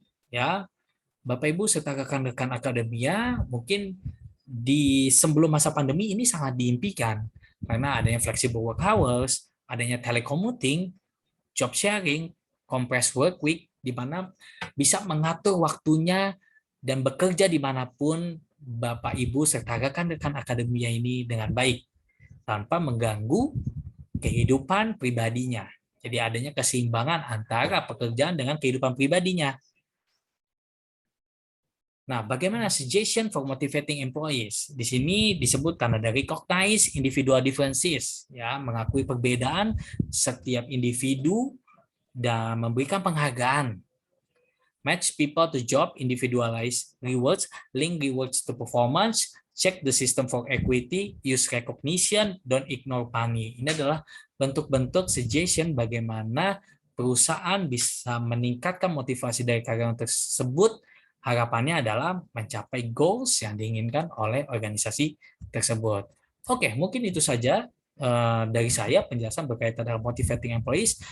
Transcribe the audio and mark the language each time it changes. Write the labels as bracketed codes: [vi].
[id] Ya, Bapak Ibu serta rekan-rekan akademia mungkin di sebelum masa pandemi ini sangat diimpikan karena adanya [en] flexible work hours, [id] adanya telecommuting, job sharing, [en] compressed work week, [id] di mana bisa mengatur waktunya dan bekerja dimanapun Bapak Ibu serta rekan-rekan akademia ini dengan baik tanpa mengganggu kehidupan pribadinya. Jadi adanya keseimbangan antara pekerjaan dengan kehidupan pribadinya. Nah, bagaimana [en] suggestion for motivating employees? [id] Di sini disebutkan ada [en] recognize individual differences, [id] ya, mengakui perbedaan setiap individu dan memberikan penghargaan. [en] Match people to job, individualize rewards, link rewards to performance, check the system for equity, use recognition, don't ignore money. [id] Ini adalah bentuk-bentuk suggestion bagaimana perusahaan bisa meningkatkan motivasi dari karyawan tersebut. Harapannya adalah mencapai goals yang diinginkan oleh organisasi tersebut. Oke, mungkin itu saja dari saya penjelasan berkaitan dengan [en] motivating employees.